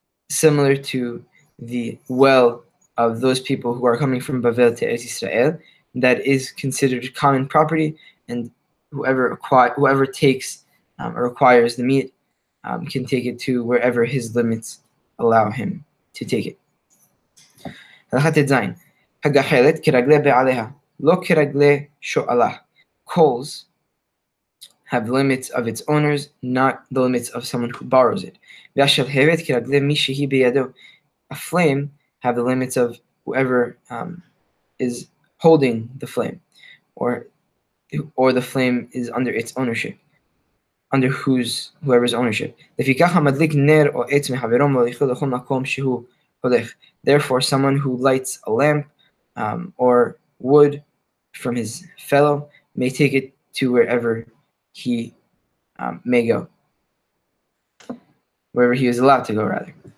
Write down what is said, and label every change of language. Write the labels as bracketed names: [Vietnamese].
[English] similar to the well of those people who are coming from Bavel to Eretz Israel, that is considered common property, and whoever takes or acquires the meat can take it to wherever his limits allow him to take it. [Hebrew] הגחלת כרגלי בעליה, לא כרגלי שואלה. [English] Coals have the limits of its owners, not the limits of someone who borrows it. [Hebrew] והשלהבת כרגלי מי שהיא בידו. [English] A flame have the limits of whoever is holding the flame, or the flame is under its ownership, under whoever's ownership. [Hebrew] לפיכך המדליק נר או עץ מחברו מוליכו לכל מקום שהוא הולך. [English] Therefore, someone who lights a lamp or wood from his fellow may take it to wherever he may go, wherever he is allowed to go, rather.